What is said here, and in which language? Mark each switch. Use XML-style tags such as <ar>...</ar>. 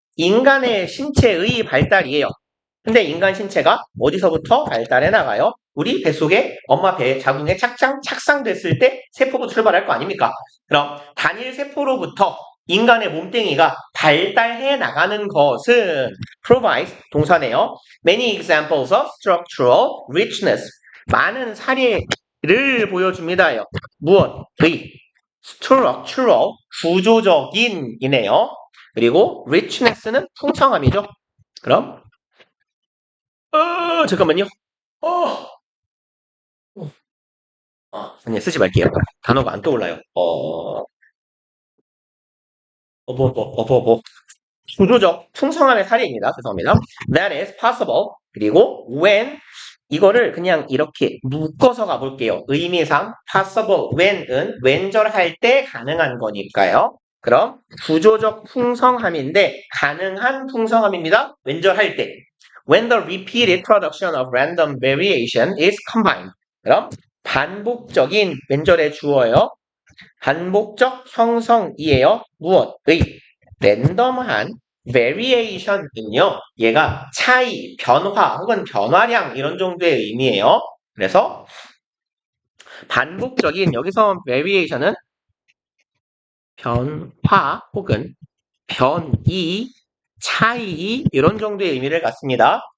<ko>인간의 신체의 발달이에요. 근데 인간 신체가 어디서부터 발달해 나가요? 우리 뱃속에 엄마 배 자궁에 착상됐을 때 세포부터 출발할 거 아닙니까? 그럼 단일 세포로부터 인간의 몸뚱이가 발달해 나가는 것은 provide 동사네요.</ko> <en>Many examples of structural richness</en> <ko>많은 사례를 보여줍니다요. 무엇의? structural 구조적인 이네요. 그리고 richness는 풍성함이죠. 그럼 잠깐만요. 어, 아니, 쓰지 말게요. 단어가 안 떠올라요. 뭐. 구조적 풍성함의 사례입니다. 죄송합니다.</ko> <en>That is possible.</en> <ko>그리고 when 이거를 그냥 이렇게 묶어서 가볼게요. 의미상 possible when은 왼절할 때 가능한 거니까요. 그럼 구조적 풍성함인데 가능한 풍성함입니다. 왼절할 때.</ko> <en>When the repeated production of random variation is combined.</en> <ko>그럼 반복적인 왼절의 주어요. 반복적 형성이에요. 무엇의? 랜덤한 variation은요. 얘가 차이, 변화 혹은 변화량 이런 정도의 의미예요. 그래서 반복적인 여기서 variation은 변화 혹은 변이, 차이 이런 정도의 의미를 갖습니다.</ko>